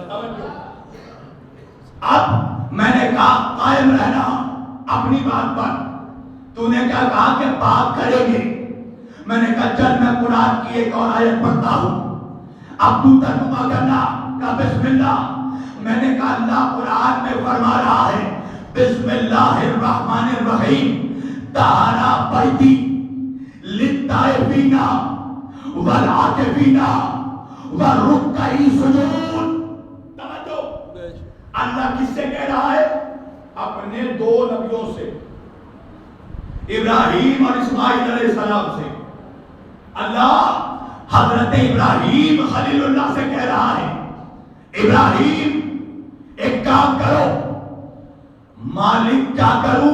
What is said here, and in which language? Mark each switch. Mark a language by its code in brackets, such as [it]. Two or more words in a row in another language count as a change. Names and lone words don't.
[ur] اب میں نے کہا قائم رہنا اپنی بات پر، تو نے کیا کہا کہ پاک کریں گے۔ میں نے کہا چل میں قرآن کی ایک اور آیت پڑھتا ہوں، اب تو ترجمہ کرنا کہ [ar] بسم اللہ۔ [ur] میں نے کہا اللہ قرآن میں فرما رہا ہے [ar] بسم اللہ الرحمن الرحیم طہارا بیتی للطائفین والعاکفین وَالرُّكَّعِ سُجُودٍ۔ [ur] توجہ، اللہ کس سے کہہ رہا ہے؟ اپنے دو نبیوں سے، ابراہیم اور اسماعیل [ar] علیہ السلام [ur] سے۔ اللہ حضرت ابراہیم خلیل اللہ سے کہہ رہا ہے ابراہیم ایک کام کرو، مالک کیا کروں؟